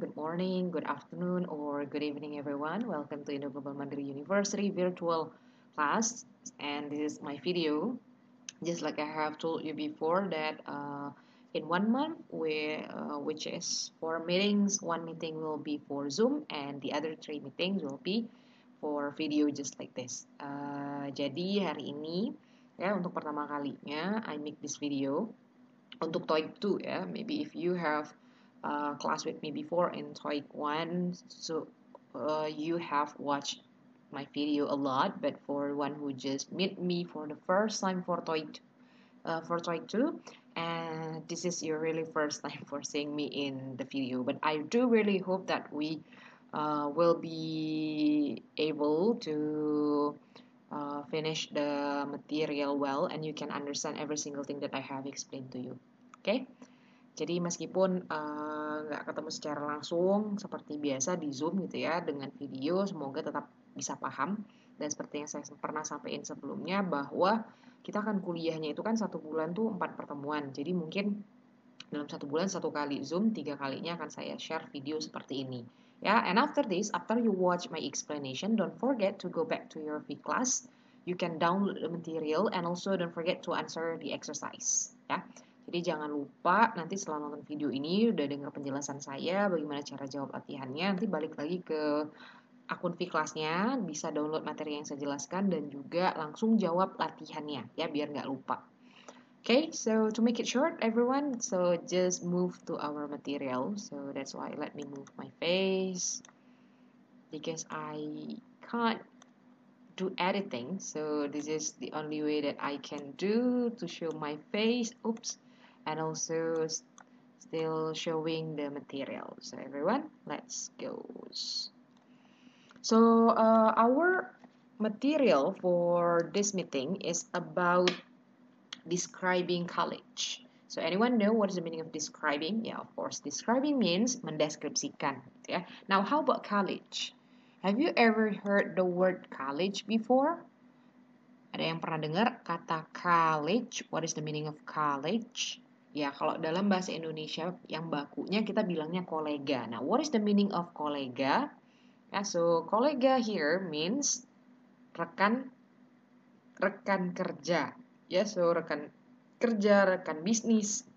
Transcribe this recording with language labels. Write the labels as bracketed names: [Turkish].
[English] Good morning, good afternoon, or good evening, everyone. Welcome to Indo Global Mandiri University virtual class. And this is my video. Just like I have told you before that in 1 month, which is 4 meetings, one meeting will be for Zoom, and the other 3 meetings will be for video just like this. [Indonesian] Jadi hari ini ya untuk pertama kalinya [English] I make this video [Indonesian] untuk TOEIC 2 ya. [English] Maybe if you have class with me before in TOEIC 1, so you have watched my video a lot, but for one who just meet me for the first time for TOEIC 2, and this is your really first time for seeing me in the video, but I do really hope that we will be able to finish the material well and you can understand every single thing that I have explained to you. Okay? [Indonesian] Jadi meskipun nggak ketemu secara langsung seperti biasa di Zoom gitu ya dengan video, semoga tetap bisa paham. Dan seperti yang saya pernah sampaikan sebelumnya bahwa kita kan kuliahnya itu kan 1 bulan tuh 4 pertemuan. Jadi mungkin dalam 1 bulan 1 kali Zoom, 3 kalinya akan saya share video seperti ini. [English] Ya, and after this, after you watch my explanation, don't forget to go back to your V class. You can download the material and also don't forget to answer the exercise. [Indonesian] Ya, jadi jangan lupa nanti setelah nonton video ini udah dengar penjelasan saya bagaimana cara jawab latihannya. Nanti balik lagi ke akun V kelasnya, bisa download materi yang saya jelaskan dan juga langsung jawab latihannya ya biar nggak lupa. [English] Okay, so to make it short, everyone, so just move to our material. So that's why let me move my face because I can't do editing. So this is the only way that I can do to show my face. Oops, and also still showing the material. So everyone, let's go. So our material for this meeting is about describing college. So anyone know what is the meaning of describing? Yeah, of course. Describing means mendeskripsikan. Yeah. Now, how about college? Have you ever heard the word college before? [Indonesian] Ada yang pernah dengar kata college? [English] What is the meaning of college? [Indonesian] Ya, kalau dalam bahasa Indonesia yang bakunya kita bilangnya kolega. [English] Now, what is the meaning of kolega? Yeah, so kolega here means rekan kerja. [Indonesian] Yeah, so rekan kerja, rekan bisnis.